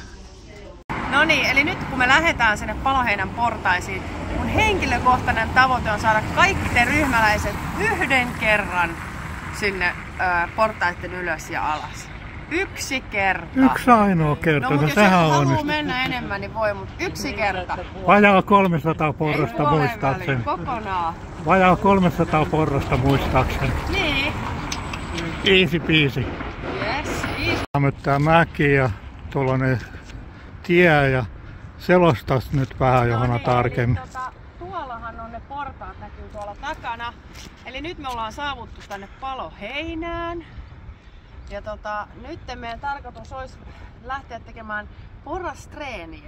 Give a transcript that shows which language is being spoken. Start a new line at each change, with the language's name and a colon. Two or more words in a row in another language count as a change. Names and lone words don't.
Finnish: No niin, eli nyt kun me lähdetään sinne Paloheinän portaisiin, mun henkilökohtainen tavoite on saada kaikki te ryhmäläiset yhden kerran sinne portaiden ylös ja alas. Yksi kerta. Yksi ainoa kerta, No mutta jos sehän joku on haluaa mennä enemmän, niin voi, mutta yksi kerta. Vajaa 300 porrasta Ei muistaakseni. kokonaan. Vajaa 300 porrasta muistaakseni. Niin.
English: Easy peasy. Yes, easy.
Finnish: Tää mäki ja tuollainen tie ja selostas nyt vähän Johanna tarkemmin. Eli, tuollahan on ne portaat, näkyy tuolla takana. Eli nyt me ollaan saavuttu tänne Paloheinään. Ja nyt meidän tarkoitus olisi lähteä tekemään porrastreeniä.